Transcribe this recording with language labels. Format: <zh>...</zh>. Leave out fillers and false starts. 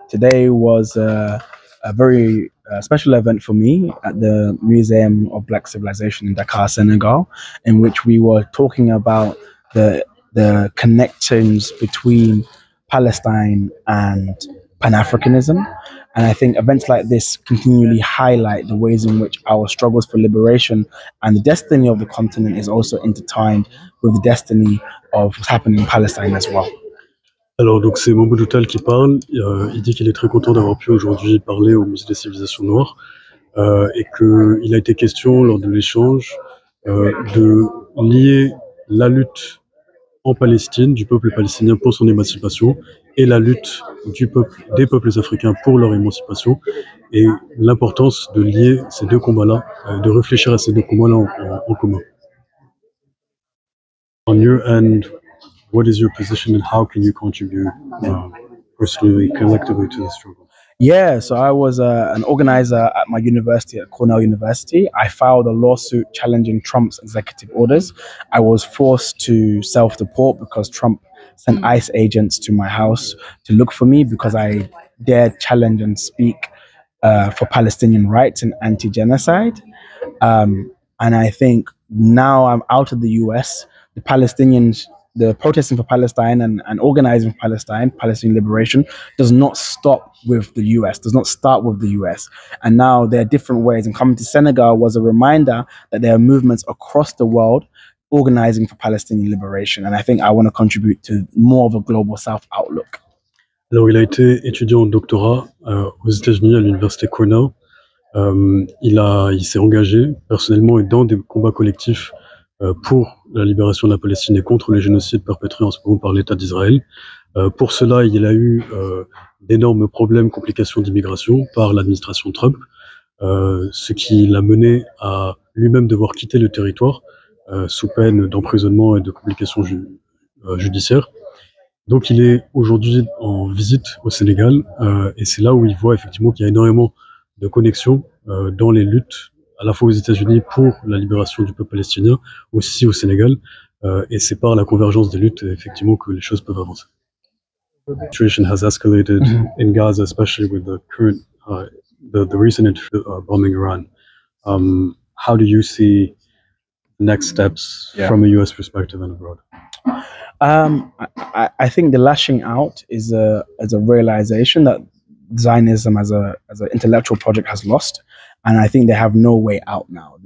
<en>Today was a very special event for me at the Museum of Black Civilization in Dakar, Senegal, in which we were talking about the connections between Palestine and Pan-Africanism. And I think events like this continually highlight the ways in which our struggles for liberation and the destiny of the continent is also intertwined with the destiny of what's happening in Palestine as well.</en> <fr>Alors donc c'est Mamodou Taal qui parle, il dit qu'il est très content d'avoir pu aujourd'hui parler au Musée des Civilisations Noires et qu'il a été question lors de l'échange de lier la lutte en Palestine, du peuple palestinien pour son émancipation et la lutte des peuples africains pour leur émancipation et l'importance de lier ces deux combats-là, de réfléchir à ces deux combats-là en commun.</fr> <en>On your end, what is your position and how can you contribute personally, collectively to the struggle? Yeah, so I was an organizer at my university, at Cornell University. I filed a lawsuit challenging Trump's executive orders. I was forced to self-deport because Trump sent ICE agents to my house to look for me because I dared challenge and speak for Palestinian rights and anti-genocide. And I think now I'm out of the US. The Palestinians, the protesting for Palestine and organizing for Palestinian liberation does not stop with the US, does not start with the US. And now there are different ways. And coming to Senegal was a reminder that there are movements across the world organizing for Palestinian liberation. And I think I want to contribute to more of a global South outlook.</en> <fr>Alors, il a été étudiant en doctorat aux États-Unis à l'université Cornell. Il s'est engagé personnellement et dans des combats collectifs pour la libération de la Palestine et contre les génocides perpétrés en ce moment par l'État d'Israël. Pour cela, il a eu d'énormes problèmes, complications d'immigration par l'administration Trump, ce qui l'a mené à lui-même devoir quitter le territoire sous peine d'emprisonnement et de complications judiciaires. Donc il est aujourd'hui en visite au Sénégal et c'est là où il voit effectivement qu'il y a énormément de connexions dans les luttes à la fois aux États-Unis pour la libération du peuple palestinien, aussi au Sénégal, et c'est par la convergence des luttes effectivement que les choses peuvent avancer.</fr> <en>The situation has escalated in Gaza, especially with the current, the recent bombing Iran. How do you see next steps from a U.S. perspective and abroad? I think the lashing out is a realization that Zionism as an intellectual project has lost, and I think they have no way out now.</en>